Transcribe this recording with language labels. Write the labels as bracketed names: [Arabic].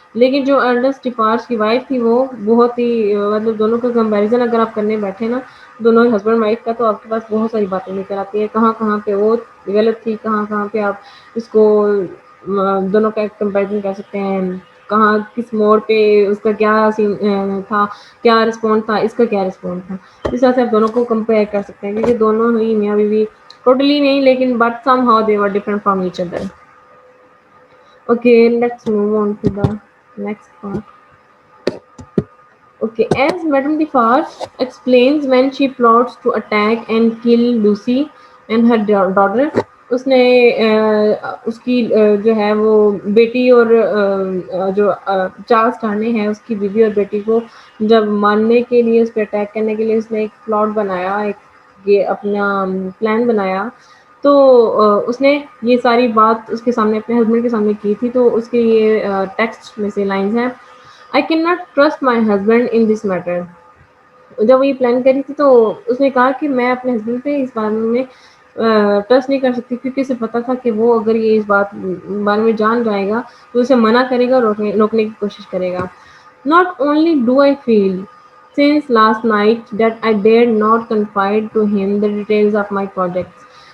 [Urdu] لیکن جو ارنسٹ ڈیفارج کی وائف تھی وہ بہت ہی مطلب دونوں کا کمپیریزن اگر آپ کرنے بیٹھے نا دونوں ہسبینڈ وائف کا تو آپ کے پاس بہت ساری باتیں نکل آتی ہیں کہاں کہاں پہ وہ غلط تھی کہاں کہاں پہ آپ اس کو دونوں کا کمپیریزن کر سکتے ہیں. کہاں کس موڑ پہ اس کا کیا سین تھا کیا رسپونڈ تھا اس کا کیا رسپونڈ تھا. اس طرح سے آپ دونوں کو کمپیئر کر سکتے ہیں کیونکہ دونوں ہی میاں بیوی ٹوٹلی نہیں لیکن [English] But somehow they were different from each other. Okay, let's move on to the next part. Okay, as Madame Defarge explains when she plots to attack and kill Lucy and her daughter, [Urdu] اس نے اس کی جو ہے وہ بیٹی اور جو Charles ٹارنی ہے اس کی بیوی اور بیٹی کو جب مارنے کے لیے اس پہ اٹیک کرنے کے لیے اس نے ایک پلاٹ بنایا ایک یہ اپنا پلان بنایا. تو اس نے یہ ساری بات اس کے سامنے اپنے ہسبینڈ کے سامنے کی تھی. تو اس کے یہ ٹیکسٹ میں سے لائنز ہیں. [English] I cannot trust my husband in this matter. [Urdu] جب وہ یہ پلان کری تھی تو اس نے کہا کہ میں اپنے ہسبینڈ پہ اس بارے میں ٹرسٹ نہیں کر سکتی کیونکہ اسے پتا تھا کہ وہ اگر یہ اس بارے میں جان جائے گا تو اسے منع کرے گا روکنے کی کوشش کرے گا. [English] Not only do I feel since last night that I dared not confide to him the details of my projects.